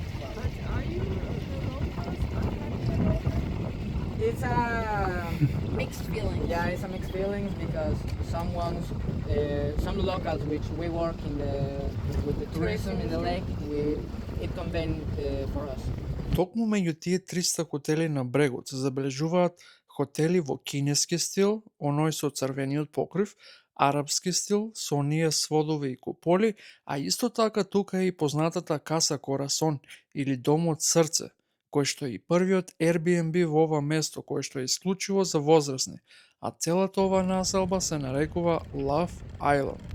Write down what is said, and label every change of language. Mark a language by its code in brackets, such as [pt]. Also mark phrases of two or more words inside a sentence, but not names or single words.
[en] It's a Mixed feelings. yeah, it's a mixed feelings because some locals which we work with the tourism in the lake, it convenient for us. [mk] Токму меѓу тие 300 хотели на брегот се забележуваат хотели во кинески стил, оној со црвениот покрив, арапски стил со оние сводови и куполи, а исто така тука е и познатата Каса Корасон или Домот Срце, кој што е и првиот Airbnb во ова место, кој што е исклучиво за возрастни, а целата оваа населба се нарекува Love Island.